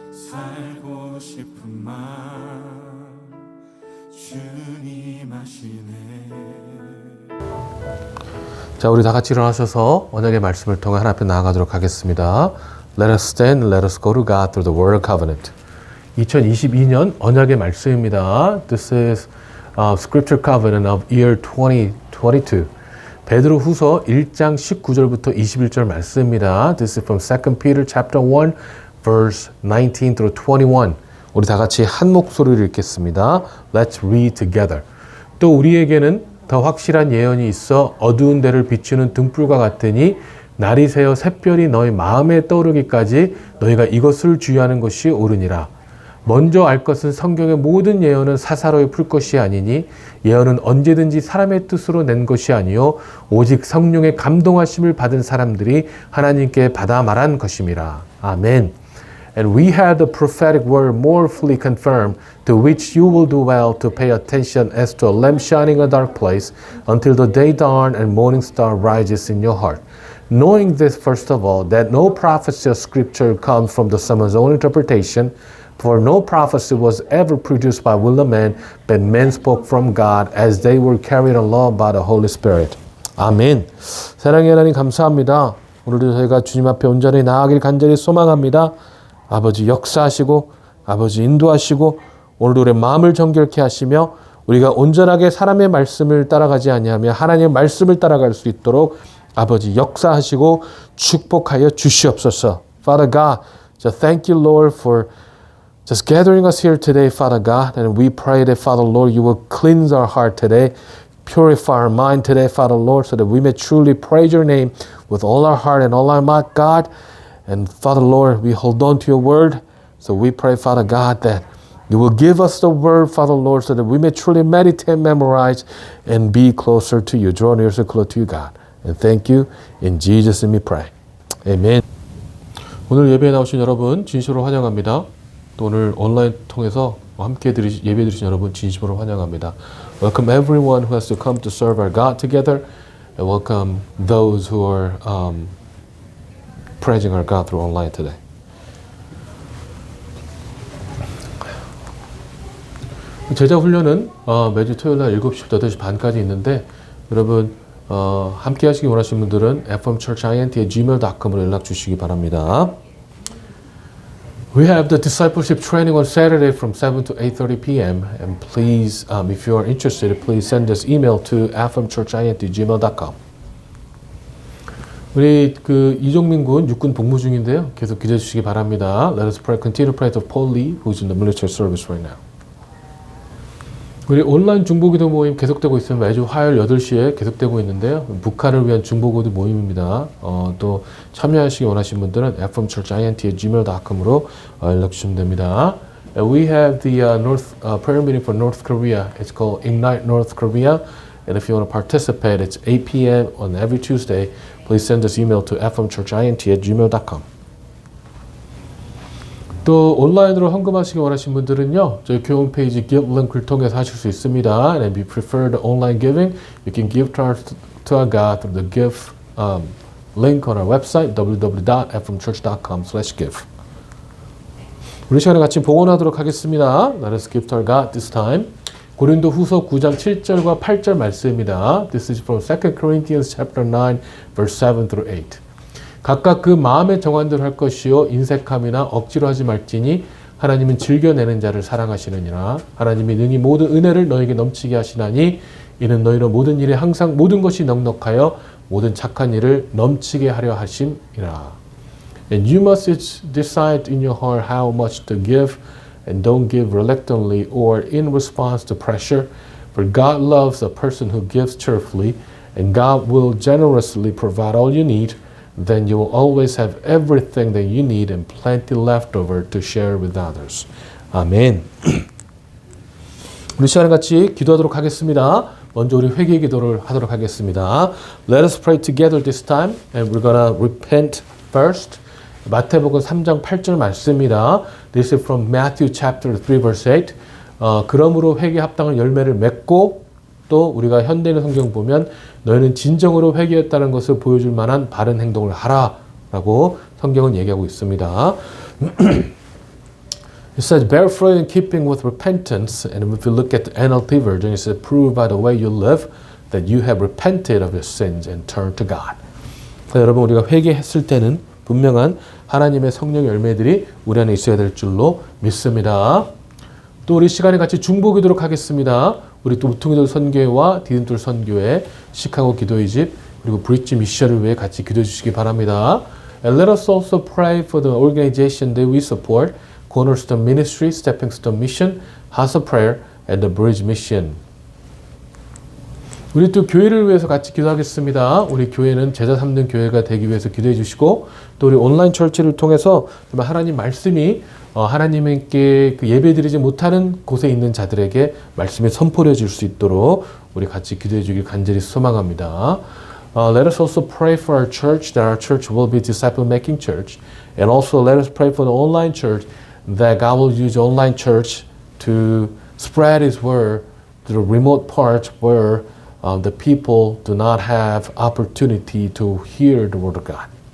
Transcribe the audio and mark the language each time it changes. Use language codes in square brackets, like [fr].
[ko] 살고 싶은 마음 주님 아시네. 자, 우리 다 같이 일어나셔서 언약의 말씀을 통해 하나님 앞에 나아가도록 하겠습니다. [en] Let us stand and let us go to God through the word of covenant. [ko] 2022년 언약의 말씀입니다. [en] This is scripture covenant of year 2022. [ko] 베드로 후서 1장 19절부터 21절 말씀입니다. [en] This is from 2 Peter chapter 1 verse 19 through 21. [ko] 우리 다 같이 한 목소리를 읽겠습니다. [en] Let's read together. [ko] 또 우리에게는 더 확실한 예언이 있어 어두운 데를 비추는 등불과 같으니 날이 새어 샛별이 너희 마음에 떠오르기까지 너희가 이것을 주의하는 것이 옳으니라. 먼저 알 것은 성경의 모든 예언은 사사로이 풀 것이 아니니 예언은 언제든지 사람의 뜻으로 낸 것이 아니요 오직 성령의 감동하심을 받은 사람들이 하나님께 받아 말한 것임이라. 아멘. [en] And we have the prophetic word more fully confirmed, to which you will do well to pay attention as to a lamp shining in a dark place, until the day dawn and morning star rises in your heart. Knowing this, first of all, that no prophecy of Scripture comes from the someone's own interpretation, for no prophecy was ever produced by will of man, but men spoke from God as they were carried along by the Holy Spirit. [ko] 아멘. 사랑의 하나님 감사합니다. 오늘도 저희가 주님 앞에 온전히 나아가길 간절히 소망합니다. 아버지 역사하시고 아버지 인도하시고 오늘도 우리의 마음을 정결케 하시며 우리가 온전하게 사람의 말씀을 따라가지 아니하며 하나님의 말씀을 따라갈 수 있도록 아버지 역사하시고 축복하여 주시옵소서. [en] Father God, just thank you, Lord, for just gathering us here today, Father God, and we pray that, Father Lord, you will cleanse our heart today, purify our mind today, Father Lord, so that we may truly praise your name with all our heart and all our might, God. And Father Lord, we hold on to your word. So we pray, Father God, that you will give us the word, Father Lord, so that we may truly meditate, memorize, and be closer to you. Draw near so close to you, God. And thank you. In Jesus' name we pray. Amen. [ko] 오늘 예배에 나오신 여러분 진심으로 환영합니다. 또 오늘 온라인 통해서 함께 예배 드리신 여러분 진심으로 환영합니다. [en] Welcome everyone who has to come to serve our God together. And welcome those who are praising our God through online today. [ko] 제자 훈련은 매주 토요일 날 7시부터 8시 반까지 있는데 여러분 함께 하시기 원하시는 분들은 fmchurchint@gmail.com으로 연락 주시기 바랍니다. [en] We have the discipleship training on Saturday from 7 to 8:30 p.m. And please, if you are interested, please send us email to fmchurchint@gmail.com. [ko] 우리 이종민 군 육군 복무 중인데요. 계속 기도해 주시기 바랍니다. [en] Let us pray, continue to pray for Paul Lee, who's in the military service right now. [ko] 우리 온라인 중보기도 모임 계속되고 있으면 매주 화요일 8시에 계속되고 있는데요. 북한을 위한 중보기도 모임입니다. 또 참여하시기 원하시는 분들은 fmchurchint@gmail.com으로 연락 주시면 됩니다. [en] We have the prayer meeting for North Korea. It's called Ignite North Korea. And if you want to participate, it's 8 p.m. on every Tuesday. Please send us email to fmchurchint@gmail.com. [ko] 또 온라인으로 헌금하시기 원하시는 분들은요, 저희 교회 홈페이지 Give 링크를 통해서 하실 수 있습니다. [en] And if you prefer the online giving, you can give to our God through the Give link on our website www.fmchurch.com/give. [ko] 우리 시간에 같이 봉헌하도록 하겠습니다. [en] Let us give to our God this time. [ko] 고린도 후서 9장 7절과 8절 말씀입니다. [en] This is from 2 Corinthians chapter 9, verse 7 through 8. [ko] 각각 그 마음의 정한대로 할 것이요 인색함이나 억지로 하지 말지니 하나님은 즐겨내는 자를 사랑하시느니라. 하나님이 능히 모든 은혜를 너에게 넘치게 하시나니 이는 너희로 모든 일에 항상 모든 것이 넉넉하여 모든 착한 일을 넘치게 하려 하심이라. [en] And you must decide in your heart how much to give, and don't give reluctantly or in response to pressure, for God loves a person who gives cheerfully, and God will generously provide all you need. then you will always have everything that you need and plenty left over to share with others. [ko] 아멘. 우리 시간에 같이 기도하도록 하겠습니다. 먼저 우리 회개 기도를 하도록 하겠습니다. [en] Let us pray together this time and we're gonna repent first. [ko] 마태복음 3장 8절 말씀입니다. [en] This is from Matthew chapter 3 verse 8. [ko] 그러므로 회개 합당한 열매를 맺고 또 우리가 현대인 성경 보면 너희는 진정으로 회개했다는 것을 보여줄 만한 바른 행동을 하라 라고 성경은 얘기하고 있습니다. [en] It says, bear fruit in keeping with repentance. And if you look at the NLT version, it says, prove by the way you live that you have repented of your sins and turned to God. [ko] 여러분, 우리가 회개했을 때는 분명한 하나님의 성령의 열매들이 우리 안에 있어야 될 줄로 믿습니다. 또 우리 시간에 같이 중보기도록 하겠습니다. 우리 또 우퉁이돌 선교회와 디딤돌 선교회, 시카고 기도의 집, 그리고 브릿지 미션을 위해 같이 기도해 주시기 바랍니다. [en] And let us also pray for the organization that we support. Cornerstone Ministry, Stepping Stone Mission, House of Prayer, and the Bridge Mission. [ko] 우리 또 교회를 위해서 같이 기도하겠습니다. 우리 교회는 제자 삼는 교회가 되기 위해서 기도해 주시고 또 우리 온라인 철치를 통해서 정말 하나님 말씀이 하나님께 그 예배드리지 못하는 곳에 있는 자들에게 말씀이 선포되어질 수 있도록 우리 같이 기도해 주길 간절히 소망합니다. [en] Let us also pray for our church, that our church will be disciple-making church. And also let us pray for the online church, that God will use online church to spread His word to the remote parts where the people do not have opportunity to hear the word of God.